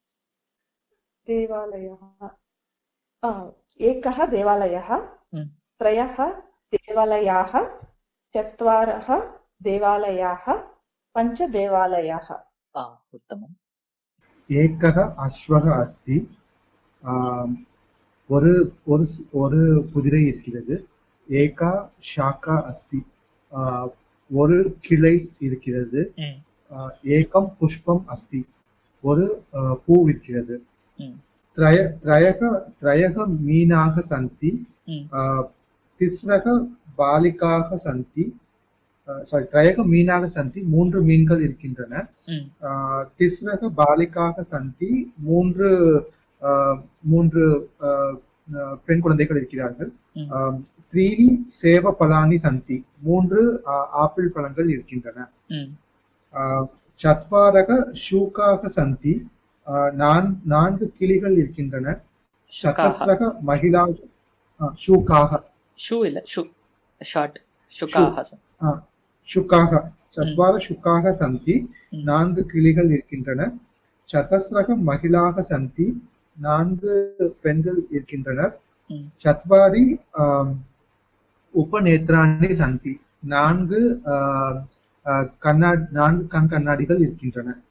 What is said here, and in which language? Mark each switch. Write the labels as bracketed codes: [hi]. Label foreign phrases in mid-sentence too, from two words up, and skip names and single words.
[sa] एकः देवालयः त्रयः देवालयाः चत्वारः देवालयाः पञ्च देवालयाः उत्तमम् एकः अश्वः अस्ति [ta] ஒரு குதிரை இருக்கிறது [sa] एका शाखा अस्ति [ta] ஒரு கிளை இருக்கிறது [sa] एकं पुष्पम् अस्ति [ta] ஒரு பூ இருக்கிறது [sa] त्रयः मीनाः सन्ति तिस्रः बालिकाः सन्ति त्रयः मीनाः सन्ति [ta] மூன்று மீன்கள் இருக்கின்றன [sa] तिस्रः बालिकाः सन्ति [ta] மூன்று பெண் குழந்தைகள் இருக்கிறார்கள் [sa] त्रीणि सेवफलानि सन्ति [ta] மூன்று ஆப்பிள் பழங்கள் இருக்கின்றன [sa] चत्वारः शूकाः सन्ति [ta] நான்கு கிளிகள் இருக்கின்றன [sa] चतस्रः महिलाः शुकाः शुकाः चत्वारः शुकाः सन्ति [ta] நான்கு கிளிகள் இருக்கின்றன [sa] चतस्रः महिलाः सन्ति [ta] நான்கு பெண்கள் இருக்கின்றனர் [sa] चत्वारि उपनेत्राणि सन्ति [ta] நான்கு கண் கண்ணாடிகள் இருக்கின்றன